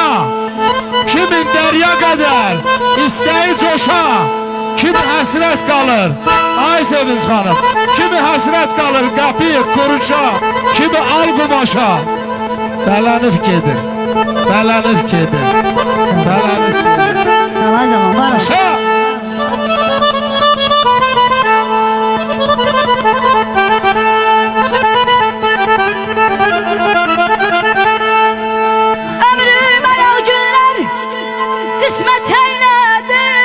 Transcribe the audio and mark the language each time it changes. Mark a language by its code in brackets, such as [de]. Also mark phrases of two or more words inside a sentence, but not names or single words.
[az] Kimin dərya qədər istəyi coşa. Kimi həsrət qalır, ay Sevinç xanım. Kimi həsrət qalır qapıyı quruşa. Kimi al qumaşa. Bələnib gedir, bələnib gedir, bələnib gedir. Sala canım, var ol. [tr] Ömrüme ya günler kısmet eyledim.